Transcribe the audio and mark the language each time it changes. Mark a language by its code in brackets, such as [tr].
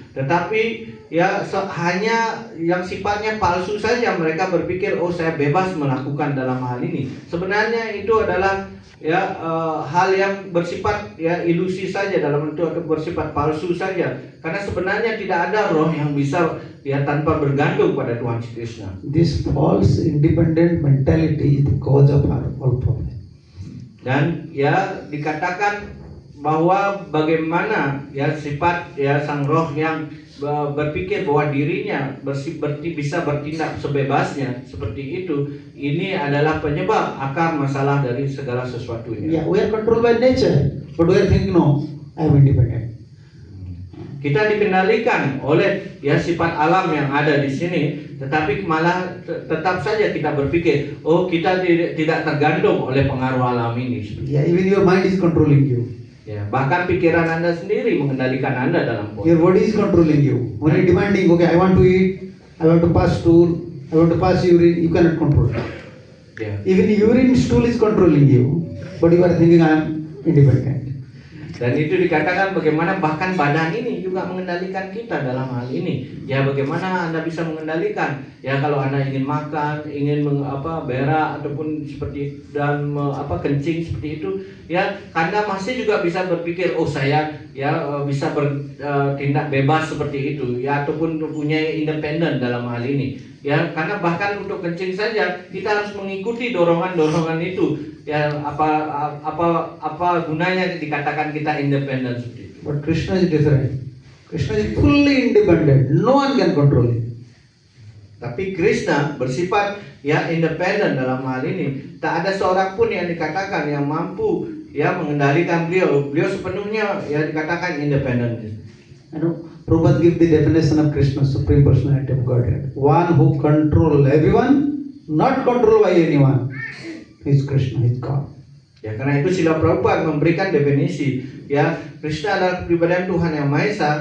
[id] Tetapi hanya yang sifatnya palsu saja, mereka berpikir saya bebas melakukan dalam hal ini. Sebenarnya itu adalah hal yang bersifat ilusi saja, dalam bentuk atau bersifat palsu saja. Karena sebenarnya tidak ada roh yang bisa tanpa bergantung pada Tuhan Krishna. [en] This false independent mentality is the cause of our all problem. [id] Dan dikatakan bahwa bagaimana sifat sang roh yang berpikir bahwa dirinya bisa bertindak sebebasnya seperti itu, ini adalah penyebab akar masalah dari segala sesuatunya. [en] Yeah, we are controlled by nature, but we are thinking no, I am independent. [id] Kita dikendalikan oleh sifat alam yang ada di sini, tetapi malah tetap saja kita berpikir, kita tidak tergantung oleh pengaruh alam ini. [en] Yeah, even your mind is controlling you. [id] Ya, bahkan pikiran Anda sendiri mengendalikan Anda dalam proses. [en] Your body is controlling you. When you demanding, okay, I want to eat, I want to pass stool, I want to pass urine, you cannot control. Yeah. Even urine stool is controlling you, but you are thinking I am independent. [id] Dan itu dikatakan bagaimana bahkan badan ini juga mengendalikan kita dalam hal ini. Ya, bagaimana Anda bisa mengendalikan? Ya, kalau Anda ingin makan, ingin berak ataupun seperti dan kencing seperti itu, Anda masih juga bisa berpikir, saya bisa bertindak bebas seperti itu, ataupun punya independen dalam hal ini. Ya, karena bahkan untuk kencing saja kita harus mengikuti dorongan-dorongan itu. Apa gunanya dikatakan kita independen seperti itu? [en] But Krishna is different. Krishna is fully independent. No one can control him. [id] Tapi Krishna bersifat independen dalam hal ini. Tak ada seorang pun yang dikatakan yang mampu mengendalikan beliau. Beliau sepenuhnya dikatakan independen. [en] Prabhupada give the definition of Krishna, Supreme Personality of Godhead. One who control everyone, not controlled by anyone. Is Krishna, is God. [id] Ya, karena itu Srila Prabhupada memberikan definisi, Krishna adalah kepribadian Tuhan yang Maha Esa.